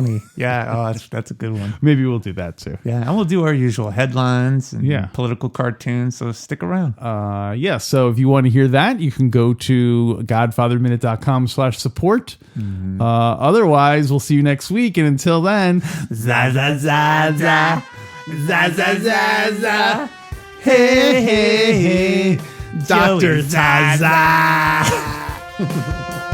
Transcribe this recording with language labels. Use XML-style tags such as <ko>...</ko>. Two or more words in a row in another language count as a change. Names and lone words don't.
<en>Funny. Yeah, that's a good one. Maybe we'll do that too. Yeah, and we'll do our usual headlines and political cartoons, so stick around. So if you want to hear that, you can go to godfatherminute.com/support. Otherwise, we'll see you next week. And until then, za za za za, za za za za. Hey, hey, hey, Dr. Zaza.</en>